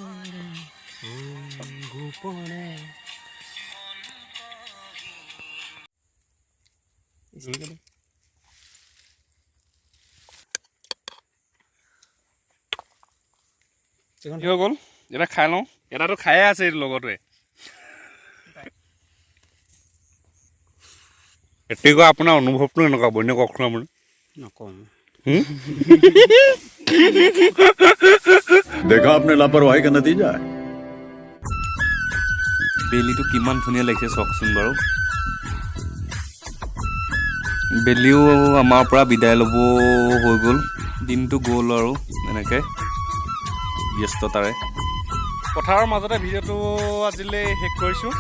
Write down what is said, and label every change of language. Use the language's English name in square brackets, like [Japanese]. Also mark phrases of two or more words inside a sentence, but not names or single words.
[Assamese] কি হৈ গ'ল? এটা খাই লওঁ। এটাতো খায়ে আছে এইটো লগতে। এতিয়া আপোনাৰ অনুভৱটো এনেকুৱা বন্য কওকচোন আপুনি। নকওঁ। [Hindi] देखा आपने लापरवाही का नतीजा है। [Assamese] বেলিটো কিমান ধুনীয়া লাগিছে চাওকচোন বাৰু। বেলিও আমাৰ পৰা বিদায় ল'ব হৈ গ'ল, দিনটো গ'ল আৰু এনেকৈ ব্যস্ততাৰে। পথাৰৰ মাজতে ভিডিঅ'টো আজিলৈ শেষ কৰিছোঁ।